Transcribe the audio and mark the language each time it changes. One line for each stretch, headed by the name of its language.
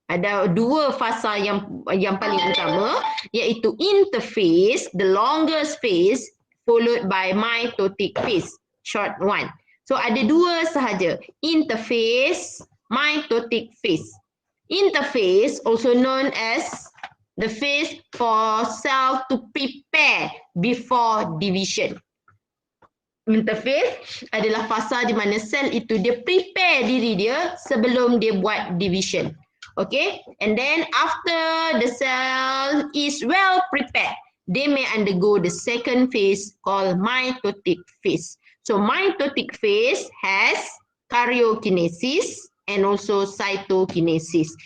Malay: Ada dua fasa yang paling utama, iaitu
English: interphase, the longest phase, followed by mitotic phase, short one.
Malay: So ada dua sahaja, interphase, mitotic phase.
English: Interphase, also known as the phase for cell to prepare before division.
Malay: Interphase adalah fasa di mana sel itu dia prepare diri dia sebelum dia buat division.
English: Okay, and then after the cell is well prepared, they may undergo the second phase called mitotic phase. So mitotic phase has karyokinesis and also cytokinesis.